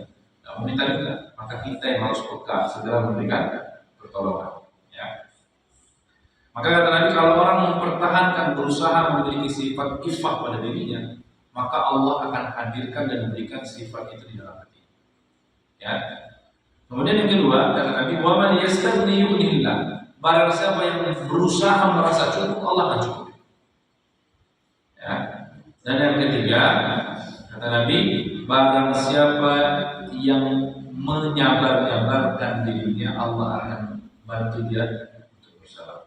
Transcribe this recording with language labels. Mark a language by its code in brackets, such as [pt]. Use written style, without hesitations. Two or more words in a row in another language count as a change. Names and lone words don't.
[id] Tidak meminta juga, maka kita yang harus peka segera memberikan pertolongan. Ya. Maka kata Nabi, kalau orang mempertahankan berusaha memiliki sifat iffah pada dirinya, maka Allah akan hadirkan dan memberikan sifat itu di dalam hati. Ya. Kemudian yang kedua, kata Nabi, [ar] wa man yastaghni yughnillah. [id] Barang siapa yang berusaha merasa cukup, Allah akan cukup. Ya. Dan yang ketiga, kata Nabi, barang siapa yang menyabar-nyabarkan dirinya, Allah akan bantu dia untuk bersabar.